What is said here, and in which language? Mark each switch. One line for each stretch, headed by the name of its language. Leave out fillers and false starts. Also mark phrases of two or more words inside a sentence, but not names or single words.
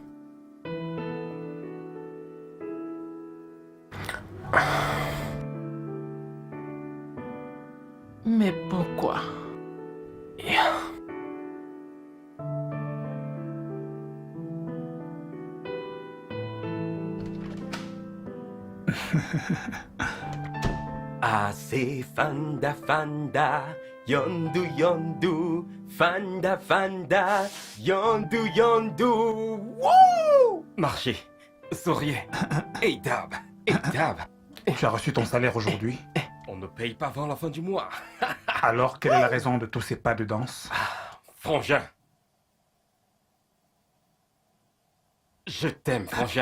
French: Mais pourquoi? Assez fanda fanda, yondu yondu, fanda fanda, yondu yondu, wouh! Marchez, souriez, et dab, et dab. Tu as reçu ton salaire aujourd'hui. On ne paye pas avant la fin du mois. Alors, quelle est la raison de tous ces pas de danse? Frangin. Je t'aime, Frangin.